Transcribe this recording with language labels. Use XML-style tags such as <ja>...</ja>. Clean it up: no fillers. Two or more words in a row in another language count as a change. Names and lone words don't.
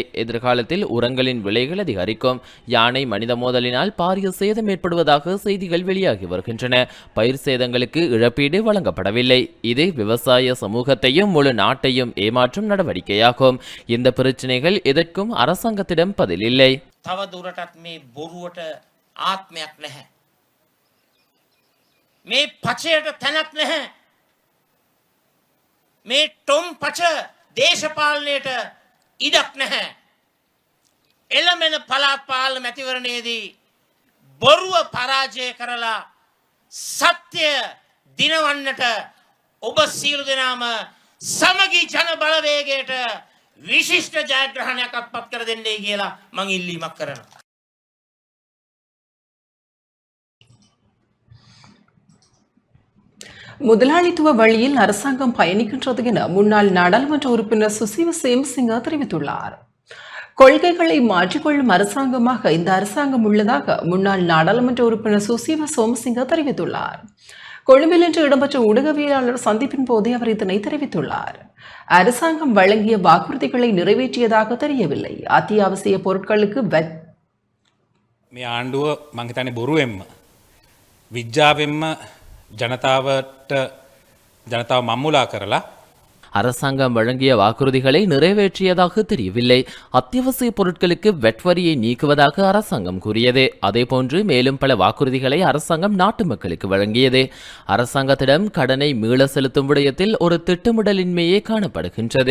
<ta>எதிர்காலத்தில் உரங்களின் விலைகள் அதிகரிக்கும். யானை மனித மோதலினால் பாரிய சேதம் ஏற்படுவதாக செய்திகள் வெளியாகி வருகின்றன. பயிர் சேதங்களுக்கு இழப்பீடு வழங்கப்படவில்லை. இது விவசாய சமூகத்தையும் முழு நாட்டையும் ஏமாற்றும் நடவடிக்கையாகும். இந்த பிரச்சனைகள் எதற்கும் அரசாங்கத்திடம் பதில் இல்லை.</ta> <si>තව දුරටත් මේ බොරුවට ආත්මයක් නැහැ. මේ පචයට තැනක් නැහැ. මේ ටොම් පච දේශපාලනයට ඉඩක් නැහැ. එළමෙන පළාත් පාලන මැතිවරණයේදී බොරුව පරාජය කරලා සත්‍ය දිනවන්නට ඔබ සියලු දෙනාම සමගි ජන බලවේගයට විශිෂ්ට ජයග්‍රහණයක් අත්පත් කර දෙන්නයි කියලා මං ඉල්ලීමක් කරනවා.</si> <ta>முதலாளித்துவ வழியில் அரசாங்கம் பயணிக்கின்றது என முன்னாள் நாடாளுமன்ற உறுப்பினர் சுசீவ சேமசிங்க தெரிவித்துள்ளார். கொள்கைகளை மாற்றிக்கொள்ளும் அரசாங்கமாக இந்த அரசாங்கம் உள்ளதாக முன்னாள் நாடாளுமன்ற உறுப்பினர் சுசீவ சோமசிங்க தெரிவித்துள்ளார். கொழும்பில் இன்று இடம்பெற்ற ஊடகவியலாளர் சந்திப்பின் போதே அவர் இதனை தெரிவித்துள்ளார். அரசாங்கம் வழங்கிய வாக்குறுதிகளை நிறைவேற்றியதாக தெரியவில்லை. அத்தியாவசிய பொருட்களுக்கு</ta> <si>මේ ආණ්ඩුව මං හිතන්නේ බොරුවෙන්ම විද්‍යාවෙන්ම ජනතාව මම්මුලා කරලා</si> <ta>அரசாங்கம் வழங்கிய வாக்குறுதிகளை நிறைவேற்றியதாக தெரியவில்லை. அத்தியாவசிய பொருட்களுக்கு வெட் வரியை நீக்குவதாக அரசாங்கம் கூறியது. அதேபோன்று மேலும் பல வாக்குறுதிகளை அரசாங்கம் நாட்டு மக்களுக்கு வழங்கியது. அரசாங்கத்திடம் கடனை மீள செலுத்தும் விடயத்தில் ஒரு திட்டமிடலின்மையே காணப்படுகின்றது.</ta>